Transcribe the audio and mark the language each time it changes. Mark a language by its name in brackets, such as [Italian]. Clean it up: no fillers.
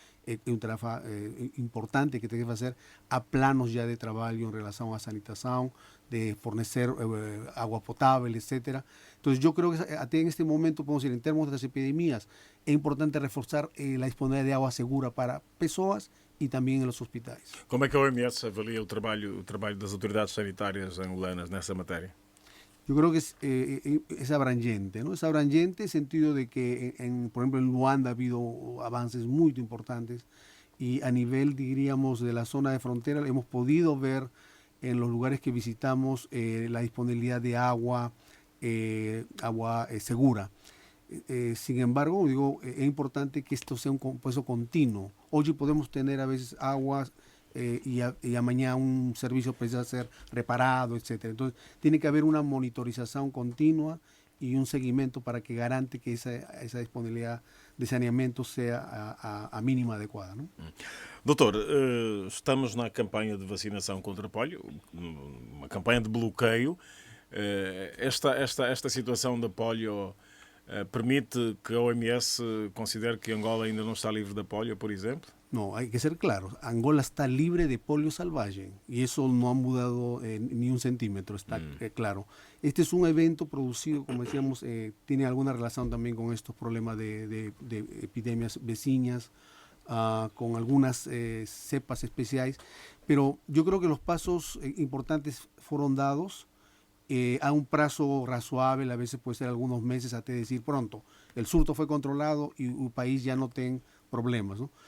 [Spanish] Es un trabajo importante que tiene que hacer a planos ya de trabajo en relación a sanitación, de fornecer agua potable, etcétera. Entonces yo creo que en este momento, podemos decir, en términos de las epidemias, es importante reforzar la disponibilidad de agua segura para personas [Portuguese] e também nos hospitais. Como é que a OMS avalia o trabalho das autoridades sanitárias angolanas nessa matéria? [Spanish] Yo creo que es abrangente, ¿no? Es abrangente en el sentido de que, por ejemplo, en Luanda ha habido avances muy importantes y a nivel, diríamos, de la zona de frontera hemos podido ver en los lugares que visitamos la disponibilidad de agua, agua segura. Sin embargo, digo, es importante que esto sea un proceso continuo. Hoy podemos tener a veces aguas y a mañana un servicio precisa ser reparado, etc. Entonces, tiene que haber una monitorización continua y un seguimiento para que garante que esa disponibilidad de saneamiento sea a mínima adequada, ¿no? [Portuguese] Doutor, estamos na campanha de vacinação contra polio, uma campanha de bloqueio. Esta situação da polio permite que a OMS considere que Angola ainda não está livre da polio, por exemplo? [Spanish] No, hay que ser claros. Angola está libre de polio salvaje y eso no ha mudado ni un centímetro, está claro. Este es un evento producido, como decíamos, tiene alguna relación también con estos problemas de epidemias vecinas, con algunas cepas especiales, pero yo creo que los pasos importantes fueron dados a un plazo razonable, a veces puede ser algunos meses hasta decir pronto, el surto fue controlado y el país ya no tiene problemas, ¿no?